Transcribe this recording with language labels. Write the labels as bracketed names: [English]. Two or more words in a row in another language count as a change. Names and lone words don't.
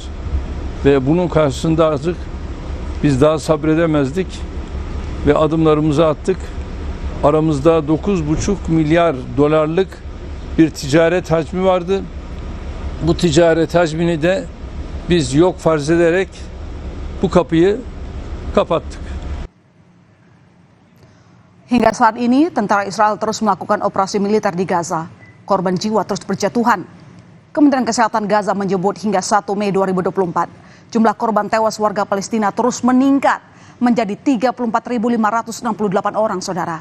[Turkish] Ve bunun karşısında artık biz daha sabredemezdik ve adımlarımızı attık. Aramızda 9,5 milyar dolarlık bir ticaret hacmi vardı. Bu ticaret hacmini de biz yok farz ederek bu kapıyı kapattık. [Indonesian] Hingga saat ini, tentara Israel terus melakukan operasi militer di Gaza. Korban jiwa terus berjatuhan. Kementerian Kesehatan Gaza menyebut hingga 1 Mei 2024, jumlah korban tewas warga Palestina terus meningkat menjadi 34.568 orang, saudara.